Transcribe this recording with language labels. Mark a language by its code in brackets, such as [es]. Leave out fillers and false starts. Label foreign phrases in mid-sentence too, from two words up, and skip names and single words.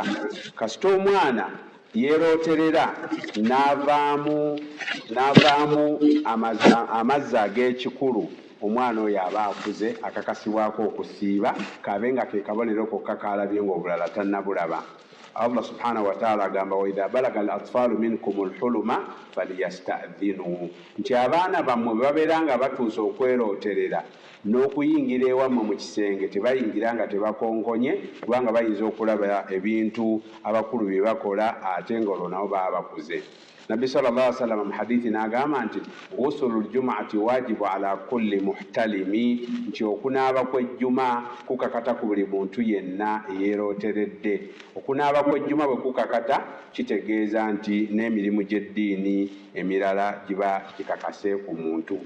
[lg] Kasita omwana yeerooterera n'avaamu amazzi ag'ekikulu, omwana oyo aba akuze, akakasibwako okusiiba, kabe nga ke kabonero kokka kalabye ng'obulala tannabulaba. Allah [ar] سبحانه وتعالى [lg] agamba [ar] وإذا بلغ الأطفال منكم الحلم فليستأذنوا, [lg] nti abaana bammwe babeera nga batuusa okwerooterera n'okuyingira ewammwe mu kisenge tebayingira nga tebakonkonye, kubanga bayinza okulaba ebintu abakulu bye bakola ate ng'olwo nabo baba bakuze. Nabbi [ar] صلى الله عليه وسلم [lg] mu hadithi n'agamba nti [ar] غسل الجمعة واجب على كل محتلم, [lg] nti okunaaba kw'ejjuma kukakata ku buli muntu yenna eyeerooteredde. Okunaaba kw'ejjuma bwe kukakata kitegeeza nti n'emirimu gy'eddiini emirala giba gikakase ku muntu.